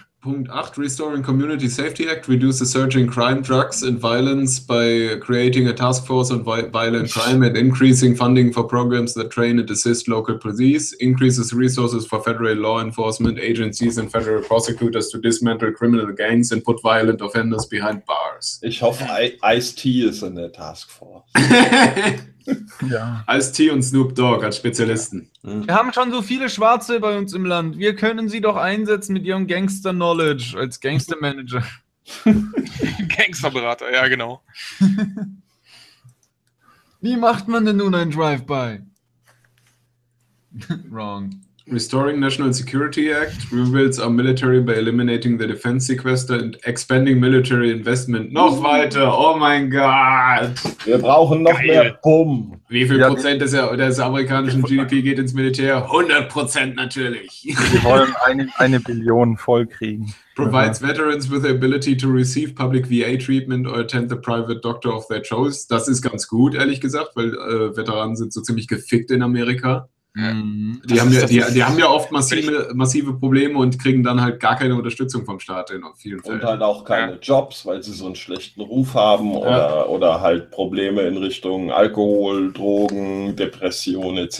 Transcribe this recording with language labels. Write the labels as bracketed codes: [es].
[de] Punkt 8, [en] Restoring Community Safety Act reduces surging crime, drugs and violence by creating a task force on violent crime and increasing funding for programs that train and assist local police, increases resources for federal law enforcement agencies and federal prosecutors to dismantle criminal gangs and put violent offenders behind bars. [de] Ich hoffe, Ice-T ist in der Task Force. Ja. Ice-T und Snoop Dogg als Spezialisten. Wir haben schon so viele Schwarze bei uns im Land. Wir können sie doch einsetzen mit ihrem Gangster-Knowledge als Gangster-Manager. Gangster-Berater, ja genau. Wie macht man denn nun ein Drive-By? [en] Wrong. Restoring National Security Act rebuilds our military by eliminating the defense sequester and expanding military investment. [de] Noch weiter, oh mein Gott. Wir brauchen noch geil. Mehr Bumm. Wie viel Prozent des amerikanischen GDP geht ins Militär? 100% natürlich. Wir wollen eine Billion vollkriegen. [en] Provides veterans with the ability to receive public VA treatment or attend the private doctor of their choice. [de] Das ist ganz gut, ehrlich gesagt, weil Veteranen sind so ziemlich gefickt in Amerika. Die haben ja oft massive Probleme und kriegen dann halt gar keine Unterstützung vom Staat in vielen Fällen. Und halt auch keine Jobs, weil sie so einen schlechten Ruf haben oder halt Probleme in Richtung Alkohol, Drogen, Depression etc.